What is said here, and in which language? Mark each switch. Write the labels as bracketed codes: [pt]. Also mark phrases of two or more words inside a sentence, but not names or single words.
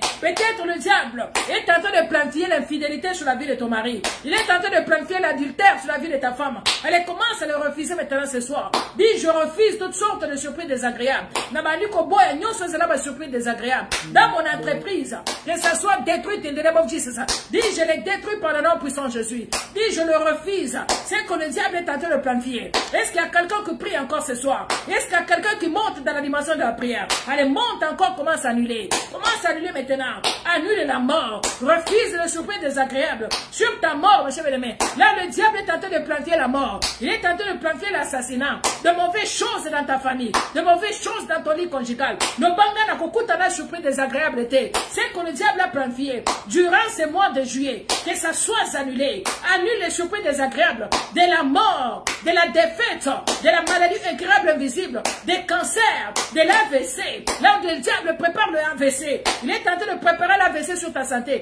[fr] Peut-être le diable est en train de planifier l'infidélité sur la vie de ton mari. Il est en train de planifier l'adultère sur la vie de ta femme. Elle commence à le refuser maintenant ce soir. Dis, je refuse toutes sortes de surprises désagréables. Dans mon entreprise, que ça soit détruit [en] in the name of Jesus. [fr] Dis, je les détruis par le nom puissant de Jésus. Dis, je le refuse. C'est que le diable est en train de planifier. Est-ce qu'il y a quelqu'un qui prie encore ce soir? Est-ce qu'il y a quelqu'un qui monte dans la dimension de la prière? Allez, monte encore, commence à annuler. Commence à annuler maintenant. Annule la mort. Refuse le surprise désagréable. Sur ta mort, mes chers bien-aimés. Là, le diable est en train de planifier la mort. Il est en train de planifier l'assassinat. De mauvaises choses dans ta famille. De mauvaises choses dans ton lit conjugal. [ln] Ne banga na kokuta na [fr] surprise désagréable [ln] été. [fr] C'est que le diable a planifié. Durant ces mois de juillet, que ça soit annulé. Annule les surprises désagréables. De la mort, de la défaite, de la maladie incurable invisible, des cancers, de l'AVC. Là où le diable prépare le AVC, il est en train de préparer l'AVC sur ta santé.